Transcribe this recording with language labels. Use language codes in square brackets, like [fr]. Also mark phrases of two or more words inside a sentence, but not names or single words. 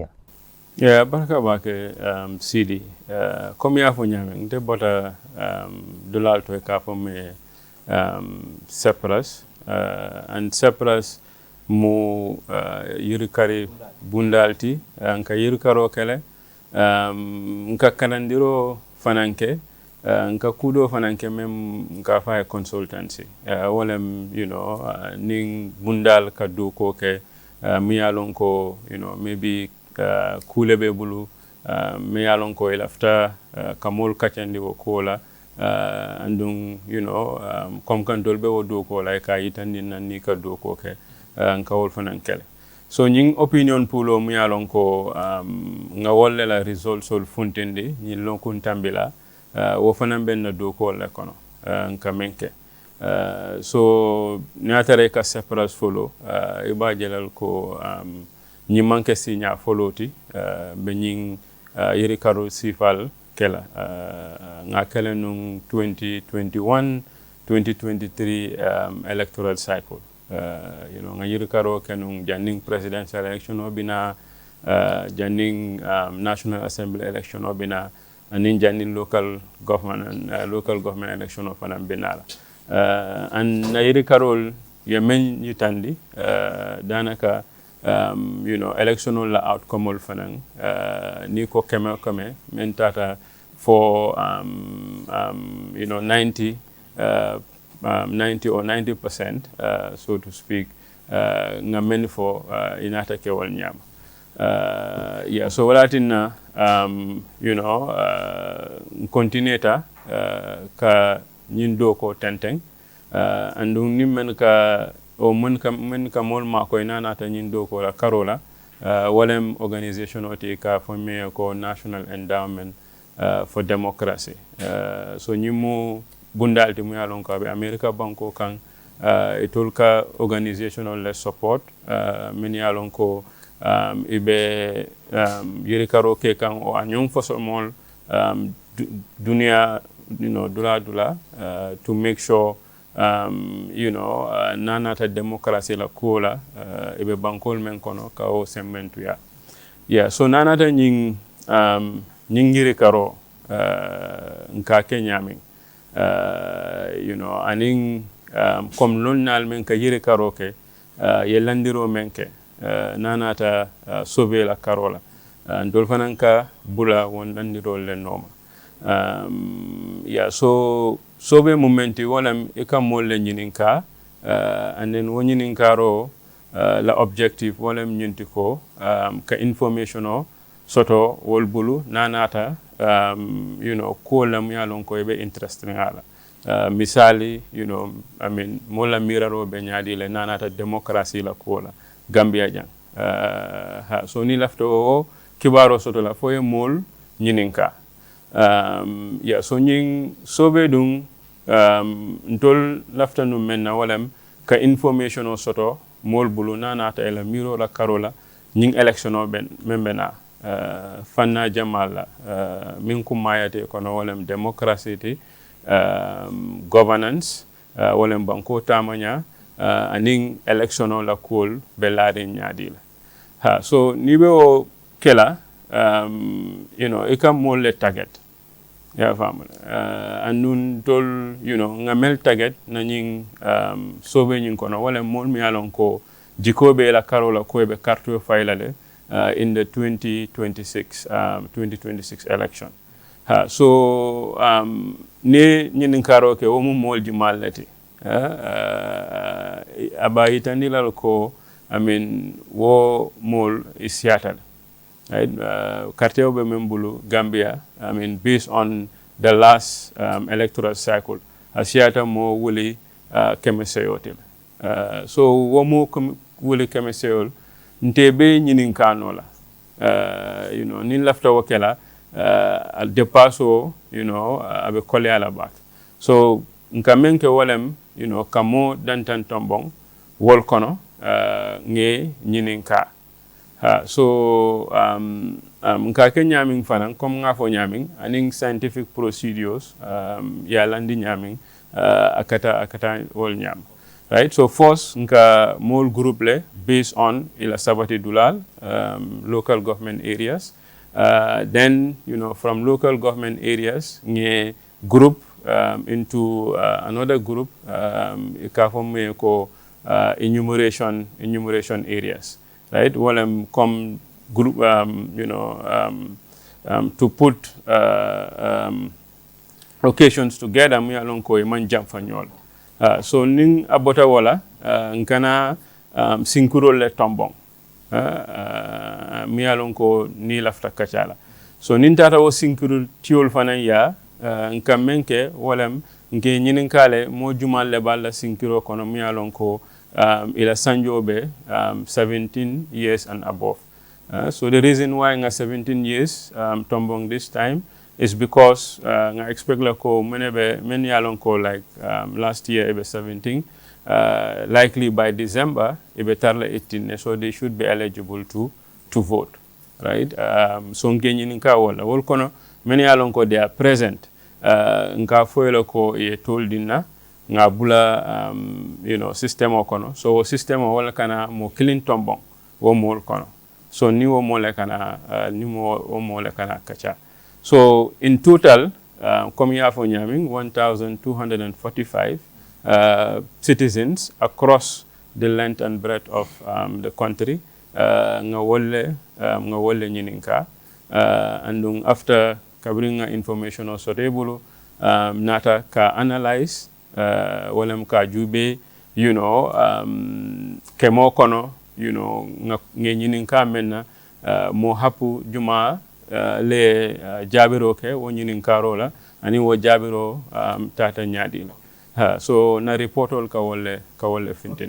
[man] yeah baraka bake CD comme ya fo nyame nte bota dolal to ka fo me CepRass and CepRass mo yirikari bundalti nka yirikaro kele nka kanandiro fananke nka kudo fananke mem nka fa consultancy wolem [en] you know [man] ning bundal kadu ko ke miyalon ko [en] you know [man] maybe kulebe bulu miyalon ko ilafta kamol kachandi wo kola andung [en] you know [man] kom kan dolbe wo do ko like ayitandi nan ni kadu ko ke nka wol fanan kele so nying opinion pulo mu yalon ko nga wolle la result sol funtende ni lon kun tambila wo fanan ben na do ko le kono nka menke so nyatare ka CepRass follow iba jelal ko nyi manke signa foloti be nying yiri karo sifal kela nga kele nung 2021 2023 [en] electoral cycle you know [man] ngayir karo kenung janning [en] presidential election [man] obina janning [en] national assembly election [man] obina anin janning local government election of binala and ngayir karol yemen yitandi danaka [en] you know [man] electional la outcome ol fanan ni ko keme men tata for [en] you know 90 or 90% so to speak [man] nga men for inata ke wal nyam [en] yeah so [man] walatina [en] you know [man] continueta ka nyindo ko tenteng andung nimmen ka o men ka mol ma ko inata nyindo ko la karola walem organization oti ka formé ko National Endowment for Democracy so nyimu bundalti mu yalon ko be America banko kan itolka [en] organizational support [man] min yalon ko ibe yirikaro ke kan o anyong fosomol dunia [en] you know [man] dula [en] to make sure you know [man] nanata democracy la kola ibe bankol men kono ka o semmentu ya yeah so nanata nying yirikaro nka ke ñamin [en] you know [man] anin comme lonnal men ka yiri karo ke ye landiro men ke nanata sauver la karola ndol fanan ka bula won landirol le noma so sauver momenti wala e kam molle ñininka [en] and then [man] wo ñininkaro la objective wala ñinti ko ka information o soto wol bulu nanata [en] you know [man] ko lam yalon ko be interesting ala misali you [en] know I mean [man] mola miraro be nyaadi le nanata democracy la ko la Gambia jang so ni lafto o kibaro soto la foye mol ñininka so ñing sobe dum ntol lafta no menna walam ka information o soto mol bulu nanata ela miro la karola ñing election o ben membena fanna jamal min kum mayate kono walam [en] democracy governance [man] walam banko tamanya aning election o la kol belade nyaadi la so nibe o kela [en] you know [man] ikam mol le target ya famala andun tol [en] you know [man] ngamel target na ñing sobe ñing kono wala mol mi alon ko jikobe la karola ko be carte fayla le [en] in the [man] 2026 election so ne ñin karo ke wo mol ji mallati abayitani la ko [en] I mean [man] wo mol isiatal right carte obe membulu Gambia [en] I mean based on the last electoral cycle [man] asiata mo wuli kemeseyotil so wo mo wuli kemeseyol ntebe ñinin kanola [en] you know [man] nin lafta wakela al depaso [en] you know [man] abe kole ala bak so nkamenke wolem [en] you know [man] kamo dantan tombong wol kono nge ñinin ka so nka ke ñaming fanan comme nga fo ñaming aning [en] scientific procedures [man] ya landi ñaming akata wol [en] ñam right so first [man] nka mol [en] group le based on [man] ila sabati dulal [en] local government areas then you know from local government areas nge group into another group [man] ka fo me ko [en] enumeration areas right well come group you know to put [man] locations together mi alon ko man jam fanyol so ning abota wala nkana sinkuro le tombong mi alon ko ni lafta kachala so nin tata wo sinkuro tiol fanan ya nkamenke wala nke nyinin kale mo jumal le balla sinkuro kono mi alon ko ila sanjobe [en] 17 years and above so the reason why [man] nga [en] 17 years [man] tombong [en] this time is [man] because nga expect la ko men yalon ko like [en] last year [man] ebe 17 [en] likely by December [man] ebe tarla 18 so [en] they should be eligible to vote right [man] so ngenyi nka wala wol kono men yalon ko [en] they are present [man] nka foyelo ko e toldina nga bula [en] you know [man] system o kono so system o wala kana mo clean tombong wo mol kono so ni wo mole kana ni wo mole kana kacha so [en] in total [man] comme ya fo nyaming [en] 1245 citizens across the length and breadth of the country [man] nga wolle nyininka [en] and after covering information also [man] rebulu nata ka analyze walem ka jube [en] you know [man] kemo kono [en] you know [man] nge nyininka menna mo hapu juma le jabiro ke wo nyininka rola ani wo jabiro tata nyadi so na reportol ka wolle fintindi